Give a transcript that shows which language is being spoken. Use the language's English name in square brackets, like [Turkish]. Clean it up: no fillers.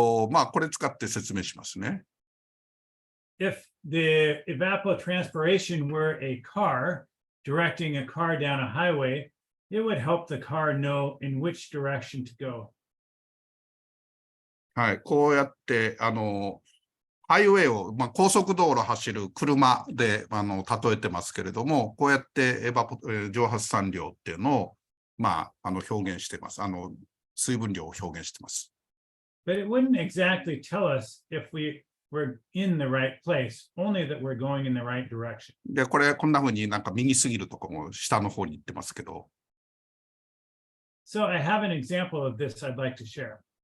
[Japanese] まあ、これ使って説明しますね。 [English] If the evapotranspiration were a car directing a car down a highway, it would help the car know in which direction to go. [Japanese] はい、こうやって、ハイウェイを、まあ、高速道路を走る車で例えてますけれども、こうやって蒸発散量っていうのを、まあ、表現してます。水分量を表現してます。 [English] But it wouldn't exactly tell us if we were in the right place, only that we're going in the right direction. [Japanese] で、これ、こんな風になんか右すぎるとこも下の方に行ってますけど。 [English] So I have an example of this I'd like to share.